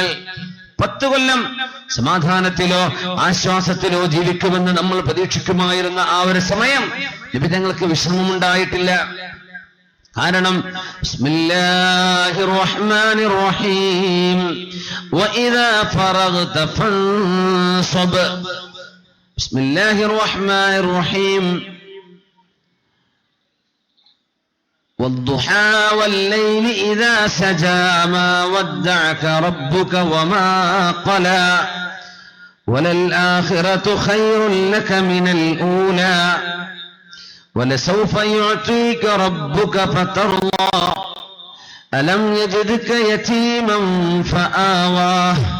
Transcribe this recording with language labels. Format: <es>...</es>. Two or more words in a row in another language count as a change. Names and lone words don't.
<ml>10 കൊല്ലം സമാധാനത്തിലോ ആശ്വാസത്തിലോ ജീവിക്കുമെന്ന് നമ്മൾ പ്രതീക്ഷിക്കുമായിരുന്ന ആ ഒരു സമയം നബി തങ്ങൾക്ക് വിശ്രമമുണ്ടായിട്ടില്ല.</ml> <ar>കാരണം بسم الله الرحمن الرحيم وإذا فرغت فانصب. بسم الله الرحمن الرحيم والضحى والليل إذا سجى ما ودعك ربك وما قلى وللآخرة خير لك من الأولى ولسوف يعطيك ربك فترضى ألم يجدك يتيما فآواه</ar>